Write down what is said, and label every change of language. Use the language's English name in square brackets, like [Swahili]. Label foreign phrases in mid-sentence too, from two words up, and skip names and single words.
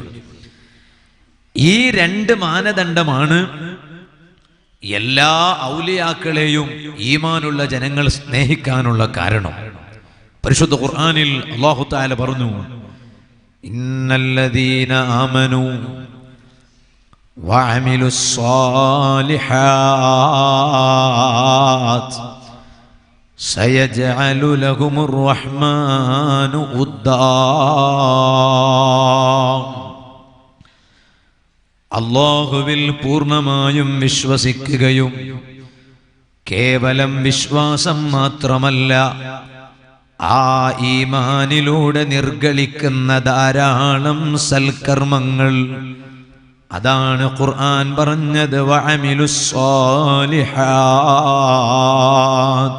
[Malayalam] ഈ രണ്ട് മാനദണ്ഡമാണ് എല്ലാ ഔലിയാക്കളെയും ഈമാനുള്ള ജനങ്ങൾ സ്നേഹിക്കാനുള്ള കാരണം. പരിശുദ്ധ ഖുർആനിൽ അല്ലാഹു തആല പറഞ്ഞു, [Arabic] إن الذين آمنوا وعملوا الصالحات سيجعل لهم الرحمن ودا. [Malayalam] അല്ലാഹുവിൽ പൂർണ്ണമായും വിശ്വസിക്കുകയും കേവലം വിശ്വാസം മാത്രമല്ല, ആ ഈമാനിലൂടെ നിർഗളിക്കുന്ന ധാരാളം സൽക്കർമ്മങ്ങൾ അതാണ് ഖുർആൻ പറഞ്ഞത് വഅമിലുസ്സാലിഹാത്ത്.